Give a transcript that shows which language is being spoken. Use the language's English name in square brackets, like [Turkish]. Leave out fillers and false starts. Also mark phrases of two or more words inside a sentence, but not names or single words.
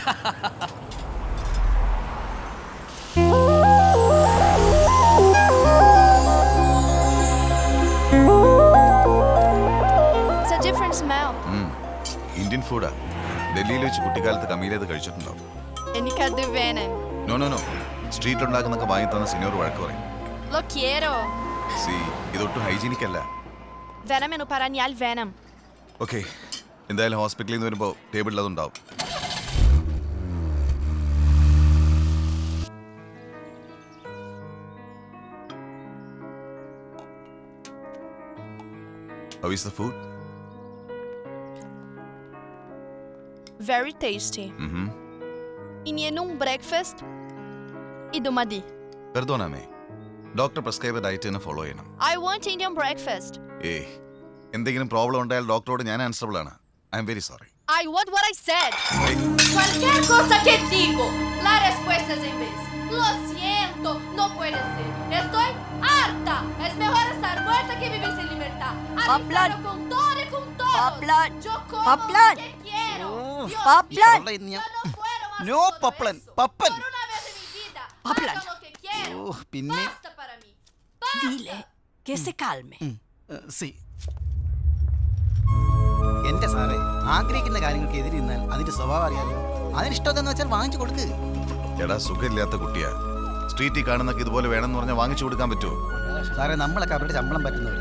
[Malayalam] ഇന്ത്യൻ ഫുഡാ. ഡൽഹിയിൽ വെച്ച് കുട്ടിക്കാലത്ത് കമീലത് കഴിച്ചിട്ടുണ്ടോ? എനിക്കത് വേണം. [English] no no no, [Malayalam] സ്ട്രീറ്റ് ഉണ്ടാക്കുന്നൊക്കെ വാങ്ങി തന്ന സിനിയർ വഴക്ക് പറയും. [Spanish] Lo quiero. [Malayalam] സി, ഇതൊട്ടും ഹൈജീനിക് അല്ല. വേണമെന്ന് പറഞ്ഞാൽ വേണം. ഓക്കെ, എന്തായാലും ഹോസ്പിറ്റലിൽ നിന്ന് വരുമ്പോൾ ടേബിളിൽ അതുണ്ടാവും. [English] How is the food? Very tasty. [Malayalam] ഇനി ബ്രേക്ക്ഫാസ്റ്റ് ഇത് മതി. [Spanish] Perdóname. [English] doctor prescribe diet [Malayalam] തന്നെ ഫോളോ ചെയ്യണം. [English] I want Indian breakfast. [Malayalam] എന്തെങ്കിലും പ്രോബ്ലം ഉണ്ടായാൽ ഡോക്ടറോട് ഞാൻ ആൻസറബിൾ ആണ്. [English] I am very sorry. I want what I said. [Spanish] Cualquier cosa que digo, la respuesta es en vez. Lo siento, no puede ser. Estoy harta. Es mejor estar muerta que vivir sin libertad. Hablo con todo y con todos. Yo como lo que quiero. Paplan. Yo no puedo más. No, Paplan. Papan. Por una vez en mi vida. Paplan. Hago lo que quiero. [Malayalam] പിന്നെ [Spanish] Basta para mí. Basta. Dile que se calme. [Malayalam] സി, എന്റെ സാറേ, ആഗ്രഹിക്കുന്ന കാര്യങ്ങൾക്ക് എതിരി നിന്നാൽ അതിന്റെ സ്വഭാവം അറിയാലോ. അതിനിഷ്ടം എന്താന്ന് വെച്ചാൽ വാങ്ങിച്ചു കൊടുക്ക്. എടാ, സുഖമില്ലാത്ത കുട്ടിയാ. സ്ട്രീറ്റിൽ കാണുന്നൊക്കെ ഇതുപോലെ വേണമെന്ന് പറഞ്ഞാൽ വാങ്ങിച്ചു കൊടുക്കാൻ പറ്റുമോ? സാറേ, നമ്മളൊക്കെ അവരുടെ ശമ്പളം പറ്റുന്നവരാ.